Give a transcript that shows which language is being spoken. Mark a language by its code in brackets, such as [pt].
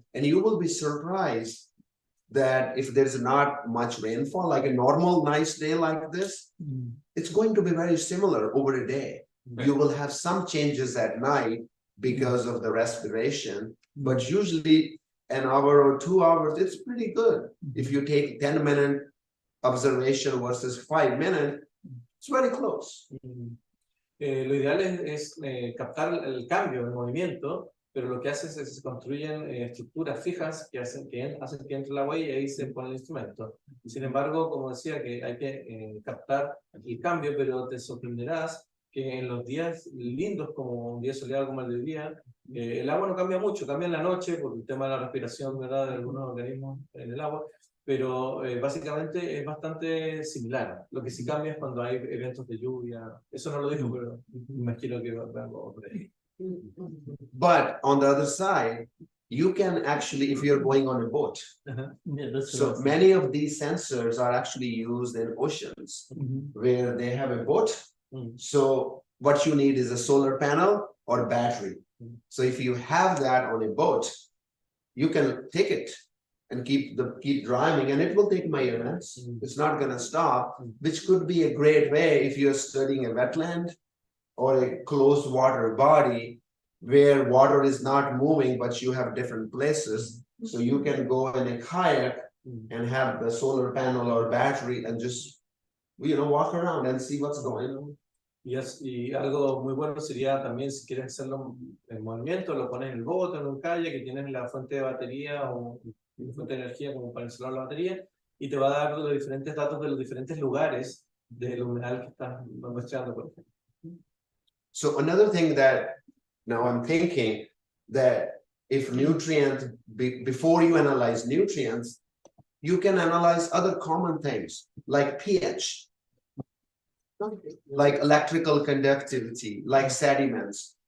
[en] And you will be surprised that if there's not much rainfall, like a normal nice day like this, it's going to be very similar over a day. You will have some changes at night because of the respiration, but usually an hour or 2 hours, it's pretty good. If you take 10-minute observation versus 5 minutes, it's very close. [es] Lo ideal es captar el cambio, el movimiento, pero lo que hace es que se construyen estructuras fijas que hacen que entre el agua y ahí se pone el instrumento. Sin embargo, como decía, que hay que captar el cambio, pero te sorprenderás que en los días lindos, como un día soleado como el de hoy día, el agua no cambia mucho, cambia en la noche por el tema de la respiración, ¿verdad?, de algunos organismos en el agua, pero básicamente es bastante similar. Lo que sí cambia es cuando hay eventos de lluvia. Eso no lo dijo, pero me imagino que va a por ahí. [en] But on the other side, you can actually, if you're going on a boat, Yeah, that's so many of these sensors are actually used in oceans where they have a boat. So what you need is a solar panel or battery. So if you have that on a boat, you can take it and keep driving, and it will take measurements. It's not going to stop, which could be a great way if you're studying a wetland or a closed water body where water is not moving, but you have different places. So you can go in a kayak and have the solar panel or battery and just, walk around and see what's going on. [es] Y algo muy bueno sería también, si quieres hacerlo en movimiento, lo pones en el bote, en un kayak, que tienes la fuente de batería o una fuente de energía como para instalar la batería, y te va a dar los diferentes datos de los diferentes lugares del humedal que estás muestreando, por ejemplo. [en] So another thing that now I'm thinking that if before you analyze nutrients, you can analyze other common things like pH, like electrical conductivity, like sediments.